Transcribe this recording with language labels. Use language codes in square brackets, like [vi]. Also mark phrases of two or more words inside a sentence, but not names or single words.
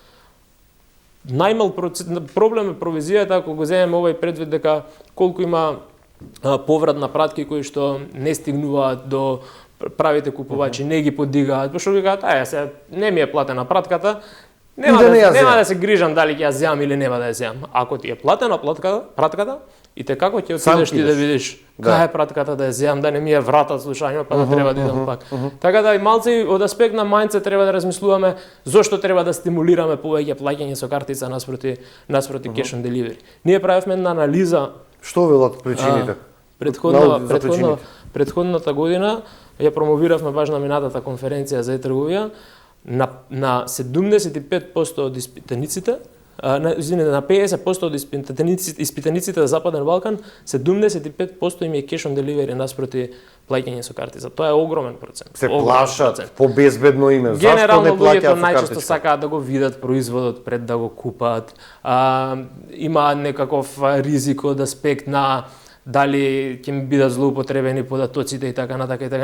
[mk] Најмал проблем е провизијата ако го земеме овој предвид дека колку има поврат на пратки кои што не стигнуваат до правите купувачи, не ги подигаат, пошто викаат, се не ми е платена пратката, нема да се грижам дали ќе ја земам или нема да ја земам. Ако ти е платена пратката, и те како ќе отидеш ти да видиш кај е пратката да ја земам, да не ми ја вратат слушањето, па да треба да идам пак. Така да и малце од аспект на мајндсет треба да размислуваме зошто треба да стимулираме повеќе плаќање со картица наспроти [en] cash on delivery. [mk] Ние правевме една анализа. Што велат причините? Претходната година ја промовиравме баш на минатата конференција за трговија на 75% од испитаниците, на 50% од испитаниците за Западен Балкан, 75% им е [en] cash on delivery [mk] наспроти плаќање со картица. Тоа е огромен процент. Се плашат по безбедно име. Генерално луѓето најчесто сакаат да го видат производот пред да го купат. Има некаков ризик од аспект на дали ќе ми бидат злоупотребени податоците и така натака и така.